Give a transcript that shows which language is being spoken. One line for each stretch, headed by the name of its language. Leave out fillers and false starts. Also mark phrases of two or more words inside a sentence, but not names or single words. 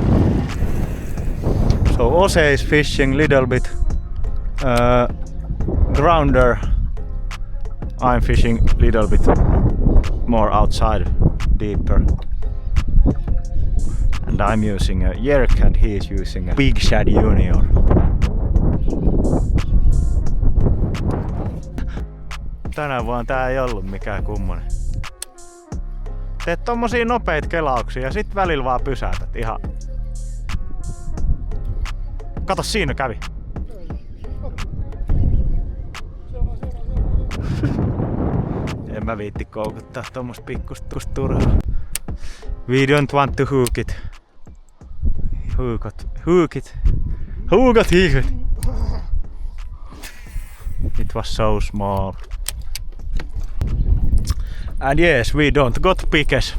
English: So Ose is fishing little bit grounder. I'm fishing little bit more outside, deeper. And I'm using a Yerk and he is using a Big Shad Junior.
Finnish: Tänä vuonna tää ei ollut mikään kummonen. Teet tommosia nopeita kelauksia ja sit välillä vaan pysäytät ihan. Kato, siinä kävi. En mä viitti koukuttaa tommosta pikkusta turhaa.
English: We don't want to hook it. Hook it. It was so small. And yes, we don't got pickers.